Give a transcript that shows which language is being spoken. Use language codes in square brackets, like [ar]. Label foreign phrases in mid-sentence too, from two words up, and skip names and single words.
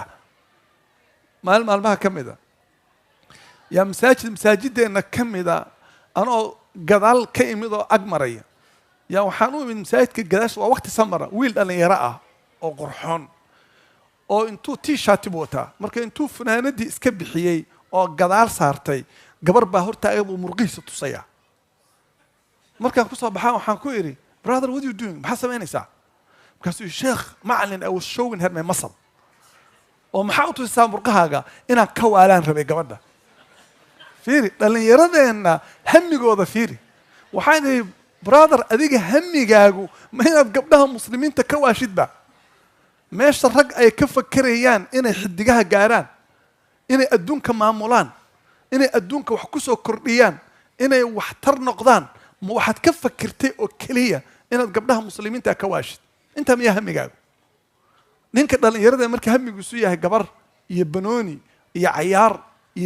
[so] maalin maalmaha ka mida yaa masaajideenna ka mida anoo gadaal ka imid oo ag maraya yaa waxaan u imid masaajidka gadaasha. waa waqti samara, wiil dhallinyaro ah oo qurxoon oo intuu t-shirt buu wataa. marka intuu funaanadii iska bixiyey oo gadaal saartay, gabar baa hortaaga buu murqihiisa tusaya. markaan kusoo baxaan waxaan ku idhi, [en] brother what are you doing, [so] maxaa samaynaysaa? markaasuu sheekh macalin [en] I was showing her my muscle. [so] oo maxaa u tusisaa murqahaaga? inaan ka waalaan rabay gabadha. fiiri dhallinyaradeenna hamigooda fiiri. waxaan idhi brother adiga hamigaagu ma inaad gabdhaha muslimiinta ka waashidba? meesha rag ay ka fakerayaan inay xidigaha gaaraan inay adduunka maamulaan inay adduunka wax ku soo kordhiyaan inay waxtar noqdaan ma waxaad ka fakirtay oo keliya inaad gabdhaha muslimiinta ka waashid intaa miyaa hamigaagu ninka dhalinyarada marka hamigiisu yahay gabar iyo banooni iyo cayaar iyo